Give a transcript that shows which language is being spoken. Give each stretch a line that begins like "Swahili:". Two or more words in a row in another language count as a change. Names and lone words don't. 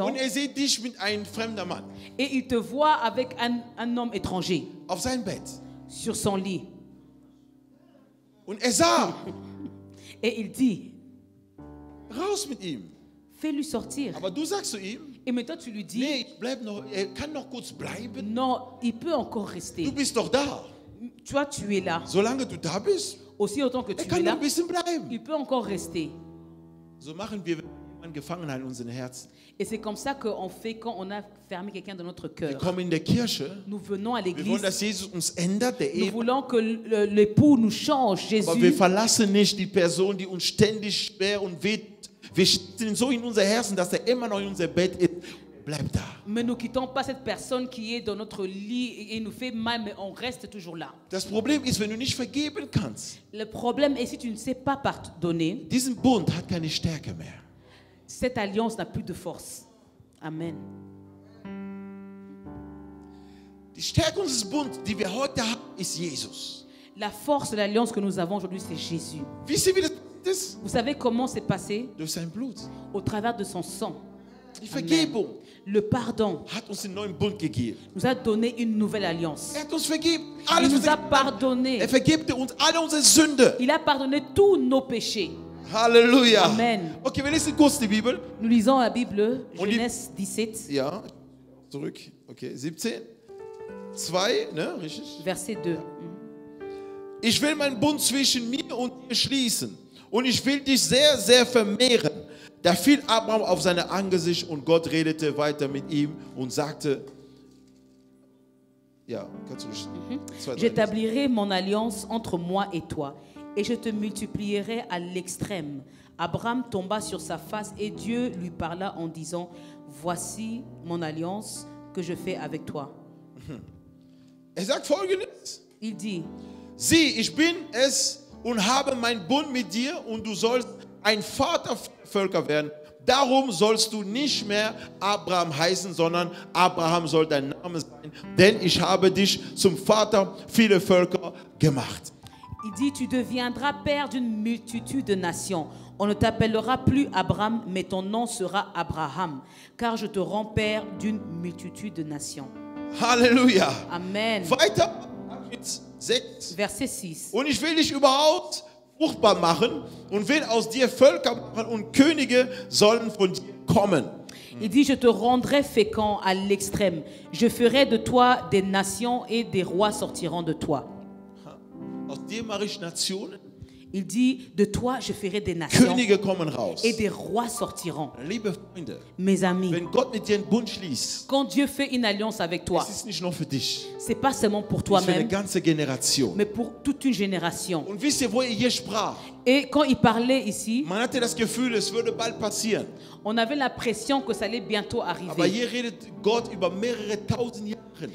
German: und er sieht dich mit einem fremden Mann
French: et il te voit avec un homme étranger
German: auf sein Bett.
French: sur son lit.
German: Und er sagt,
French: Et il dit,
German: raus mit ihm.
French: fais-lui sortir.
German: Aber du sagst zu ihm,
French: Et maintenant tu lui dis,
German: nee, bleib noch, er kann noch kurz bleiben.
French: non, il peut encore
German: Du
French: rester.
German: bist doch da.
French: Toi, tu es là.
German: Solange du da bist,
French: Aussi autant que
German: er
French: tu es
German: kann noch
French: là,
German: ein bisschen bleiben.
French: il peut encore rester.
German: So machen wir jemanden gefangen hat in unseren Herzen.
French: Et c'est comme ça qu'on fait quand on a fermé quelqu'un dans notre
German: Wir
French: cœur.
German: kommen in der Kirche.
French: Nous venons à
German: Wir wollen,
French: l'église.
German: dass Jesus uns ändert, der
French: Nous
German: Ehe.
French: voulons que l'époux nous change,
German: Aber wir
French: Jésus.
German: verlassen nicht die Person, die uns ständig schwer und weht. Wir sind so in unser Herzen, dass er immer noch in unser Bett ist. Bleib da.
French: Mais nous quittons pas cette personne qui est dans notre lit et nous fait mal, mais on reste toujours là.
German: Das Problem ist, wenn du nicht vergeben kannst,
French: Le problème est si tu ne sais pas pardonner,
German: diesen Bund hat keine Stärke mehr.
French: cette alliance n'a plus de force. Amen.
German: Die Stärke unseres Bundes, die wir heute haben, ist Jesus.
French: La force de l'alliance que nous avons aujourd'hui, c'est Jésus.
German: Wisst ihr, wie das ist?
French: Vous savez comment c'est passé?
German: Durch sein Blut.
French: Au travers de son sang.
German: Die Vergebung
French: Le pardon
German: hat uns den neuen Bund gegeben.
French: nous a donné une nouvelle alliance.
German: Er hat uns vergeben.
French: Il
German: Alles,
French: nous
German: was
French: a pardonné.
German: er vergibt uns alle unsere Sünde.
French: Il a pardonné tous nos péchés. Halleluja. Amen.
German: Okay, wir lesen kurz die Bibel.
French: Nous lisons la Bible,
German: Und die-
French: Genèse 17,
German: Ja, zurück. Okay, 17. 2, ne, richtig?
French: verset 2.
German: Ich will meinen Bund zwischen mir und dir schließen. Und ich will dich sehr, sehr vermehren. Da fiel Abraham auf sein Angesicht und Gott redete weiter mit ihm und sagte, ja, kannst du zwei, drei.
French: J'établirai mon alliance entre moi et toi, et je te multiplierai à l'extrême. Abraham tomba sur sa face et Dieu lui parla en disant, voici mon alliance que je fais avec toi.
German: Er sagt Folgendes.
French: Il dit,
German: Sieh, ich bin es und habe meinen Bund mit dir und du sollst ein Vater Völker werden. Darum sollst du nicht mehr Abraham heißen, sondern Abraham soll dein Name sein, denn ich habe dich zum Vater vieler Völker gemacht.
French: il dit, tu deviendras père d'une multitude de nations. On ne t'appellera plus Abraham, mais ton nom sera Abraham, car je te rends père d'une multitude de nations. Halleluja. Amen.
German: Weiter, Abschnitt 6.
French: Verset 6.
German: Und ich will dich überhaupt fruchtbar machen und will aus dir Völker machen und Könige sollen von dir kommen.
French: Il dit, je te rendrai fécond à l'extrême. Je ferai de toi des nations et des rois sortiront de toi.
German: Aus dir mache ich Nationen,
French: Il dit, de toi je ferai des nations
German: Könige kommen raus.
French: et des rois sortiront.
German: Liebe Freunde,
French: Mes amis,
German: wenn Gott mit dir einen Bund schließt,
French: quand Dieu fait une alliance avec toi,
German: es ist nicht nur für dich,
French: c'est pas seulement pour
German: es ist für eine
French: toi-même,
German: ganze Generation.
French: mais pour toute une génération.
German: Und wisst ihr, wo er hier sprach?
French: Et quand il parlait ici,
German: Man hatte das Gefühl, es würde bald passieren.
French: on avait l'impression que ça allait bientôt
German: Aber
French: arriver.
German: hier redet Gott über mehrere tausend Jahre.